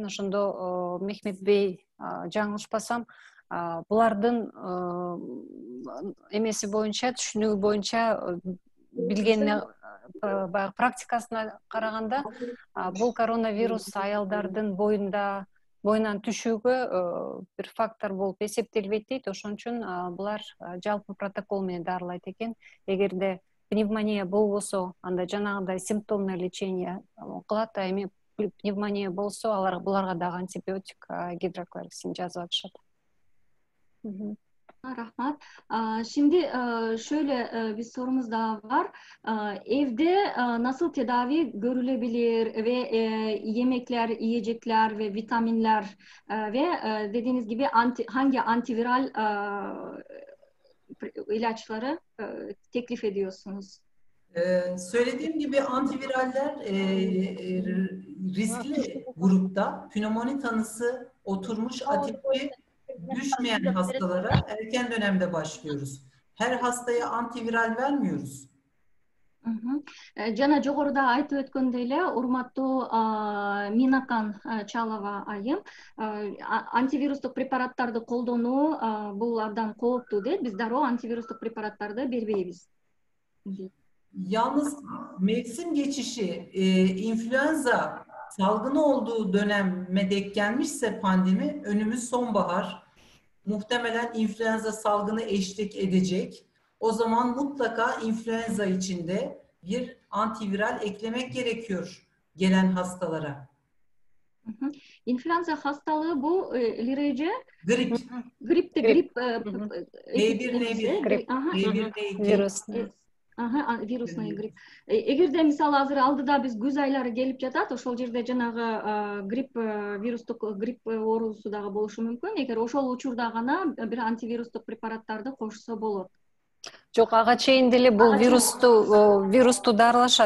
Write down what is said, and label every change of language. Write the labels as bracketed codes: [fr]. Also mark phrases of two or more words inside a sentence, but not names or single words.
[ky] Ошондо Мехмет Бей жаңылышпасам, булардын эмеси боюнча, түшүнүгү боюнча, билгенине практикасына караганда бул коронавирус аялдардын боюнан түшүүгө бир фактор болуп эсептелбейт дейт. Ошон үчүн булар жалпы протокол менен дарылайт экен. Эгерде пневмония болбосо, анда жанагындай [ru] симптомный лечение [ky] кылат, а эми пневмония болсо, буларга дагы антибиотик, гидроклорексин жазып атышат. Rahmat. [tr] Şimdi şöyle bir sorumuz daha var. Evde nasıl tedavi görülebilir ve yemekler, yiyecekler ve vitaminler ve dediğiniz gibi hangi antiviral ilaçları teklif ediyorsunuz? Söylediğim gibi antiviraller riskli grupta pnömoni tanısı oturmuş atipi düşmeyen hastalara erken dönemde başlıyoruz. Her hastaya antiviral vermiyoruz. [ky] Жана жогоруда айтып өткөндөй эле, урматтуу Минакан Чалова айым, антивирустук препараттарды колдонуу бул абдан кооптуу дейт. Биз дароо антивирустук препараттарды бербейбиz. [tr] Yalnız mevsim geçişi influenza salgını olduğu döneme denk gelmişse pandemi, önümüz sonbahar. Muhtemelen influenza salgını eşlik edecek. O zaman mutlaka influenza içinde bir antiviral eklemek gerekiyor gelen hastalara. İnfluenza hastalığı bu ilerici grip. Grip. Virüs. [ru] Вирусный грипп. [ky] Эгерде мисалы азыр алдыда биз күз айлары келип жатат, ошол жерде жанагы грипп, вирустук грипп оорусу дагы болушу мүмкүн. Эгер ошол учурда гана бир антивирустук препараттарды кошсо болот. Жок, ага чейин деле бул вирусту дарылашат.